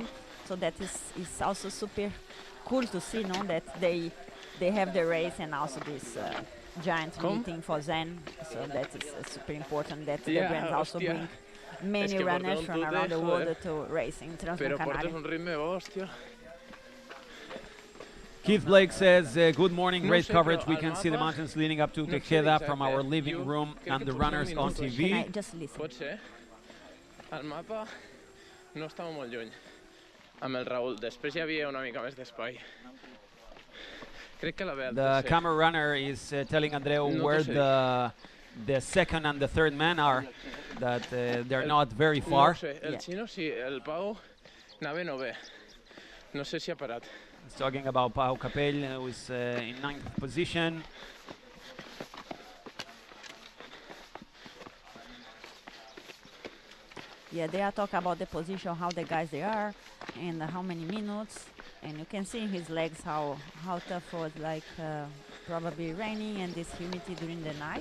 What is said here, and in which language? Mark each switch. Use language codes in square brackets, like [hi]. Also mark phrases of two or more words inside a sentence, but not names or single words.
[en] So that is also super cool to see, no, that they have the race and also this giant meeting for Zen, so that is super important that the brands also bring many runners from around the world to race in Transgrancanaria. Keith Blake says, good morning, great coverage. We can see the mountains leading up to Tejeda from our living room and the runners on Can I TV. just listen? [ca] Pot ser. Al mapa no estava molt lluny amb el Raül. Després hi havia una mica més d'espai. Crec que la ve al [en] The [ca] tercer. [en] camera runner is telling Andreu [ca] No [en] where [ca] te sé. [en] the second and the third men are, that they're not very [ca] No [en] far. [ca] ho sé, el xino sí, el Pau anava no bé. No sé si ha parat. [en] He's talking about Pau Capell, who is in 9th position. Yeah, they are talking about the position, how the guys they are, and how many minutes. And you can see in his legs how tough was, like probably raining and this humidity during the night.